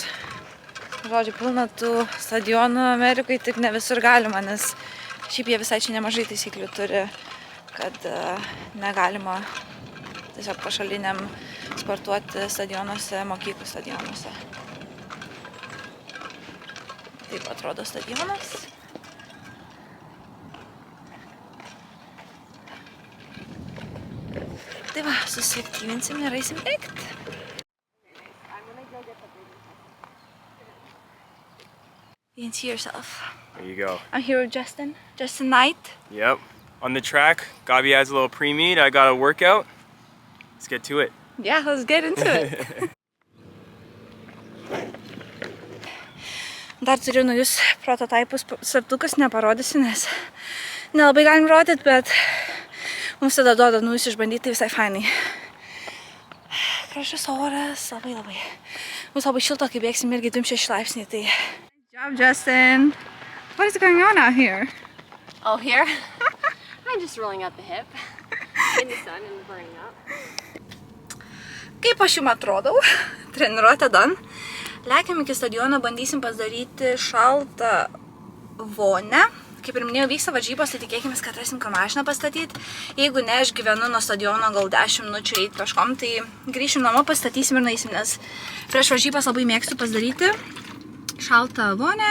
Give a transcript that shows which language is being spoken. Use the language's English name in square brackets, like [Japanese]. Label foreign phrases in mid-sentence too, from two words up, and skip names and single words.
[Lithuanian] Žodžiu, pilna tų stadionų Amerikai, tik ne visur galima, nes šiaip jie visai čia nemažai taisyklių turi, kad negalima tiesiog pašaliniam sportuoti stadionuose, mokyklų stadionuose. Taip atrodo stadionas. Tai va, susiaktyvinsim ir eisim bėgti. [English] You can see yourself. There you go. I'm here with Justin Knight. Yep. On the track, Gabi has a little pre-meet. I got a workout. Let's get to it. Yeah, let's get into it. [Lithuanian] Dar turiu naujus prototipus, saptukus neparodysiu, nes nelabai galim rodyti, bet mums tada duoda naujus išbandyti, tai visai fainai. Gražus oras, labai. Mums labai šilto, kai bėgsim irgi 26 laipsniai, tai... [English] Good job, Justin. What is going on out here? Oh, here? I'm just rolling out the hip in the sun and burning up. [Lithuanian] Kaip aš jums atrodau? Treniruotė done. Lekiam iki stadiono, bandysim pasidaryti šaltą vonę. Kaip ir minėjau, vyksta varžybos, tai tikėkime, kad rasim kur mašiną pastatyti. Jeigu ne, aš gyvenu nuo stadiono gal 10 minučių eiti kažkom, tai grįšim namo, pastatysim ir nueisim, nes prieš varžybas labai mėgstu pasidaryti šaltą vonę.